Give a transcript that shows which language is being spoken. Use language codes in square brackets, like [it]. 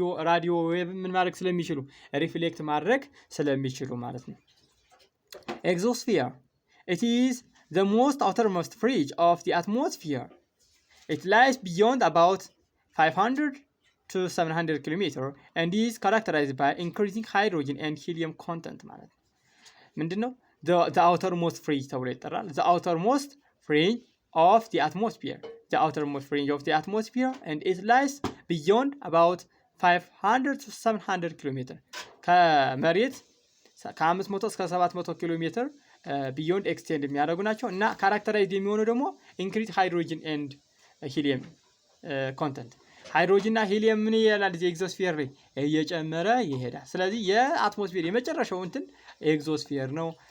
[en] radio wave [am] ምን ማድረግ ስለሚችሉ ሪፍሌክት ማድረግ ስለሚችሉ ማለት ነው። Exosphere. [en] It is the most outermost fringe of the atmosphere. It lies beyond about 500 to 700 kilometers and is characterized by increasing hydrogen and helium content [am] ማለት ነው። ምንድነው? [en] The outermost fringe [am] ተብሎ ይጠራል። [en] The outermost fringe of the atmosphere. The outermost fringe of the atmosphere and it lies beyond about 500 to 700 kilometers. [am] ከመሬት ከ500 እስከ 700 ኪሎ ሜትር ቢዮንድ ኤክስቴንድ የሚያደርጉ ናቸው እና ካራክተራይዝድ የሚሆኑ ደግሞ [en] ኢንክሪዝ ሃይድሮጅን ኤንድ ሂሊየም ኮንተንት [am] ሃይድሮጅን እና ሂሊየም ምን ይላል እዚህ ኤግዞስፌር ላይ እየጨመረ ይሄዳል። ስለዚህ የአትሞስፌር የመጨረሻው እንትን ኤግዞስፌር ነው።